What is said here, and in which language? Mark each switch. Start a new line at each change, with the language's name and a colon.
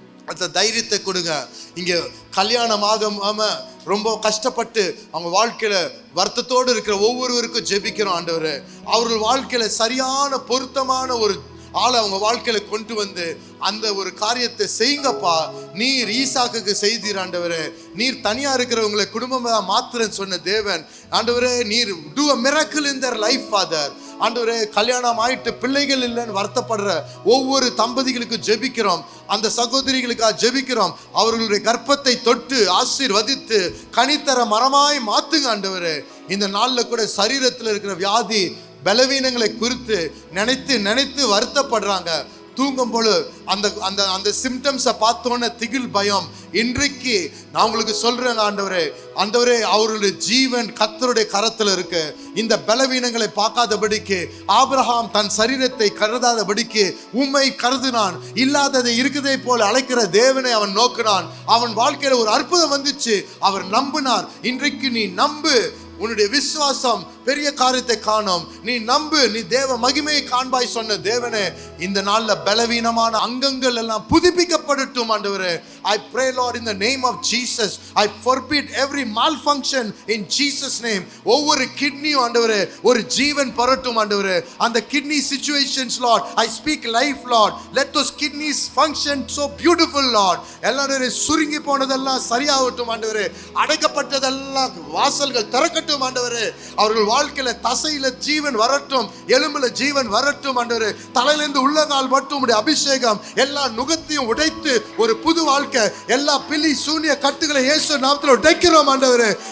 Tamil: அந்த தைரியத்தை கொடுங்க. இங்கே கல்யாணமாக ரொம்ப கஷ்டப்பட்டு அவங்க வாழ்க்கையில் வருத்தத்தோடு இருக்கிற ஒவ்வொருவருக்கும் ஜெபிக்கிறோம் ஆண்டவரே. அவர்கள் வாழ்க்கையில் சரியான பொருத்தமான ஒரு ஆளை அவங்க வாழ்க்கையில கொண்டு வந்து அந்த ஒரு காரியத்தை செய்யுங்கப்பா. நீர் ஈசாக்குக்கு செய்தீர் ஆண்டவரே. நீர் தனியா இருக்கிறவங்களை குடும்பமா மாத்திரன்னு சொன்ன தேவன் ஆண்டவரே. நீர்
English: do a miracle in their life father.
Tamil: ஆண்டவரே, கல்யாணம் ஆயிட்டு பிள்ளைகள் இல்லைன்னு வருத்தப்படுற ஒவ்வொரு தம்பதிகளுக்கு ஜெபிக்கிறோம், அந்த சகோதரிகளுக்காக ஜெபிக்கிறோம். அவர்களுடைய கர்ப்பத்தை தொட்டு ஆசீர்வதித்து கனித்தர மரமாய் மாத்துங்க ஆண்டவரே. இந்த நாளில் கூட சரீரத்தில் இருக்கிற வியாதி பலவீனங்களை குறித்து நினைத்து நினைத்து வருத்தப்படுறாங்க. தூங்கும் போது அந்த அந்த அந்த சிம்டம்ஸை பார்த்தோன்னே திகில், பயம். இன்றைக்கு நான் உங்களுக்கு சொல்றேன் ஆண்டவரே, ஆண்டவரே, அவருடைய ஜீவன் கர்த்தருடைய கரத்தில் இருக்கு. இந்த பலவீனங்களை பார்க்காதபடிக்கு, ஆபிரகாம் தன் சரீரத்தை கருதாதபடிக்கு உம்மை கருதினான். இல்லாததை இருக்குதே போல அழைக்கிற தேவனை அவன் நோக்கினான். அவன் வாழ்க்கையில ஒரு அற்புதம் வந்துச்சு, அவர் நம்பினார். இன்றைக்கு நீ நம்பு, உன்னுடைய விசுவாசம் பெரிய காரியத்தை காணும். நீ நம்பு, நீ தேவ மகிமையை காண்பாய் சொன்ன தேவனே, இந்த நாள்ல பலவீனமான அங்கங்கள் எல்லாம் புதுப்பிக்கப்படட்டும் ஆண்டவரே.
English: I pray Lord in the name of Jesus, I forbid every malfunction in Jesus name.
Tamil: ஒவ்வொரு கிட்னியும் ஆண்டவரே ஒரு ஜீவன் பரட்டும் ஆண்டவரே. அந்த kidney
English: situations Lord, I speak life Lord. Let those kidneys function so beautiful Lord.
Tamil: எல்லாரும் சுருங்கி போனதெல்லாம் சரியாகட்டும் ஆண்டவரே. அடைக்கப்பட்டதெல்லாம் வாசல்கள் திறக்கட்டும் ஆண்டவரே. அவர்கள் வாழ்க்கையில தசையில ஜீவன் வரட்டும், எலும்புல ஜீவன் வரட்டும் ஆண்டவரே. தலையிலிருந்து உள்ளங்கால் மட்டும் உடைய அபிஷேகம் எல்லா நுகத்தையும் உடைத்து ஒரு புது வாழ்க்கை, எல்லா பில்லி சூனிய கட்டுகளை இயேசு நாமத்தில் உடைக்கிறோம் ஆண்டவரே.